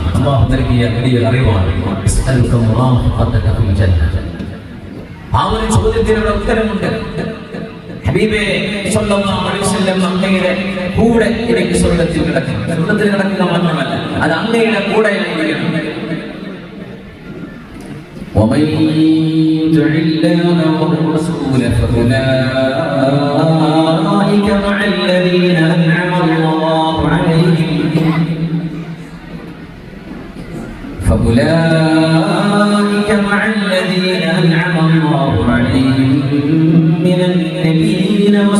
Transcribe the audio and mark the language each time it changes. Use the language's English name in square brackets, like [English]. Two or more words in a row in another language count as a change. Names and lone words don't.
[Malayalam] അല്ലാഹു നൽകിയ വലിയ അറിവാണ്. ആ ഒരു ചോദ്യത്തിനുള്ള ഉത്തരമുണ്ട്. ഹബീബേ [Arabic] صلى الله عليه وسلم, [Malayalam] അങ്ങയുടെ കൂടെ എനിക്ക് സ്വർഗ്ഗത്തിൽ കിടക്കണം. സ്വർഗ്ഗത്തിൽ കിടക്കുക മാത്രമല്ല, അത് അങ്ങയുടെ കൂടെ ആയിരിക്കണം. [Arabic] ومن يطع الله والرسول فأولئك مع الذين أنعم الله عليهم من النبيين